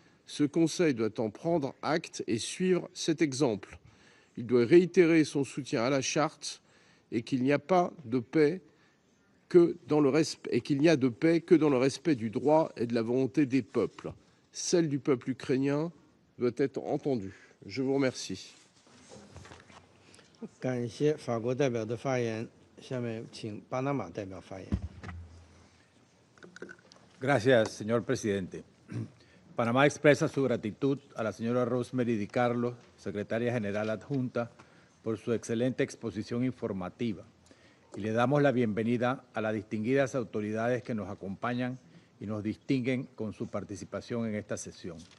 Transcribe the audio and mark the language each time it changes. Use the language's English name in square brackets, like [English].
[French] Ce Conseil doit en prendre acte et suivre cet exemple. Il doit réitérer son soutien à la Charte et qu'il n'y a pas de paix que dans le respect, du droit et de la volonté des peuples. Celle du peuple ukrainien doit être entendue. Je vous remercie. [Chinese] 感谢法国代表的发言，下面请巴拿马代表发言。 [Spanish] Gracias, señor presidente. Panamá expresa su gratitud a la señora Rosemary DiCarlo, secretaria general adjunta, por su excelente exposición informativa y le damos la bienvenida a las distinguidas autoridades que nos acompañan y nos distinguen con su participación en esta sesión.